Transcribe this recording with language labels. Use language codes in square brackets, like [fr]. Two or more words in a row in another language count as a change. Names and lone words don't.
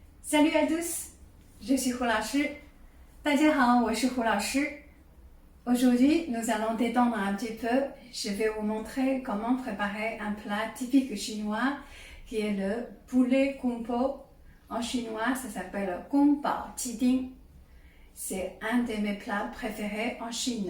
[fr] Salut à tous, je suis Hu Laoshi. [zh] 大家好，我是胡老师。 [fr] Aujourd'hui, nous allons détendre un petit peu. Je vais vous montrer comment préparer un plat typique chinois qui est le poulet kung po. En chinois, ça s'appelle kung pao qi ding. C'est un de mes plats préférés en Chine.